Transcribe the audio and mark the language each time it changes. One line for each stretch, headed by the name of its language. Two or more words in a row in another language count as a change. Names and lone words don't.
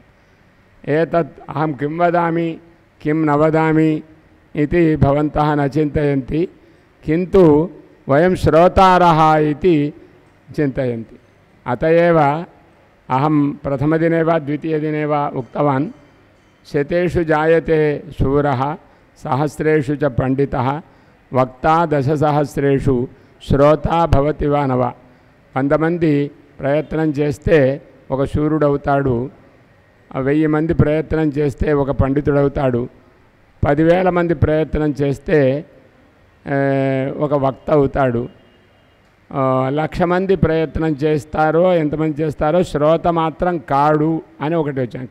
Sanskrit: एतत् अहं किं वदामि किं न वदामि इति भवन्तः न चिन्तयन्ति, किन्तु वयं श्रोतारः इति चिन्तयन्ति. अत एव अहं प्रथमदिने वा द्वितीयदिने वा उक्तवान्, शतेषु जायते शूरः सहस्रेषु च पंडितः वक्ता दशसहस्रेषु श्रोता भवति वा न वा.
Telugu: 100 మంది ప్రయత్నం చేస్తే ఒక శూరుడవుతాడు, 1000 మంది ప్రయత్నం చేస్తే ఒక పండితుడవుతాడు, 10,000 మంది ప్రయత్నం చేస్తే ఒక వక్త అవుతాడు, 1,00,000 మంది ప్రయత్నం చేస్తారో ఎంతమంది చేస్తారో శ్రోత మాత్రం కాడు అని ఒకటి వచ్చాను.